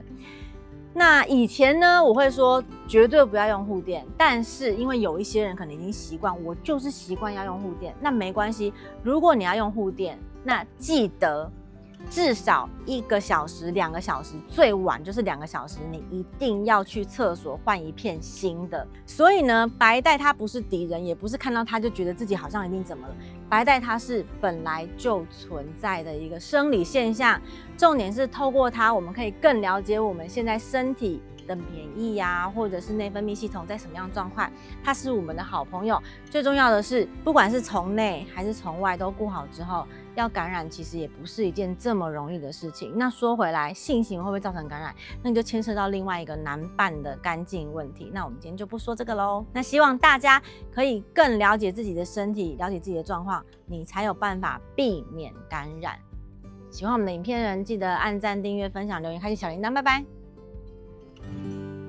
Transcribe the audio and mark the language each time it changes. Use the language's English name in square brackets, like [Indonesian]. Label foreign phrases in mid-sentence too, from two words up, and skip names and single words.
[Chinese] 那以前呢，我會說絕對不要用護墊，但是因為有一些人可能已經習慣，我就是習慣要用護墊，那沒關係。如果你要用護墊，那記得至少1個小時、2個小時，最晚就是2個小時，你一定要去廁所換一片新的。所以呢，白帶它不是敵人，也不是看到它就覺得自己好像一定怎麼了。白帶它是本來就存在的一個生理現象，重點是透過它，我們可以更了解我们現在身體的免疫呀，或者是內分泌系統在什麼樣的狀況，它是我們的好朋友。最重要的是，不管是從內還是從外都顧好之後，要感染其實也不是一件這麼容易的事情。那說回來，性行為會不會造成感染？那你就牽涉到另外一個難辦的乾淨問題。那我們今天就不說這個嘍。那希望大家可以更了解自己的身體，了解自己的狀況，你才有辦法避免感染。喜歡我們的影片的人，記得按讚、訂閱、分享、留言、開啟小鈴鐺，拜拜。